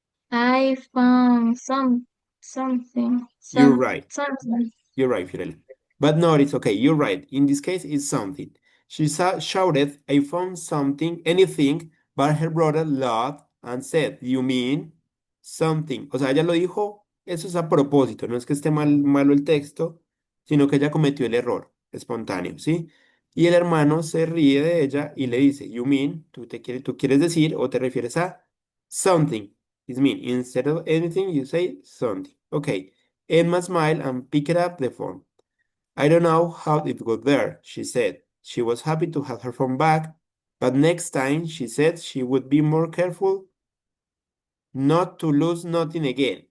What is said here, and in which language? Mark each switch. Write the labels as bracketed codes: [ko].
[en] I found something You're right. something. You're right, Fiorella. But no, it's okay. You're right. In this case, it's something. She shouted, I found something, anything, but her brother laughed and said, You mean something? [es] O sea, ella lo dijo, eso es a propósito, no es que esté malo el texto, sino que ella cometió el error espontáneo, ¿sí? Y el hermano se ríe de ella y le dice, [en] You mean, [es] tú quieres decir o te refieres a something. [en] It mean, instead of anything, you say something. Okay. Emma smiled and picked up the phone. I don't know how it got there, she said. She was happy to have her phone back, but next time she said she would be more careful not to lose nothing again.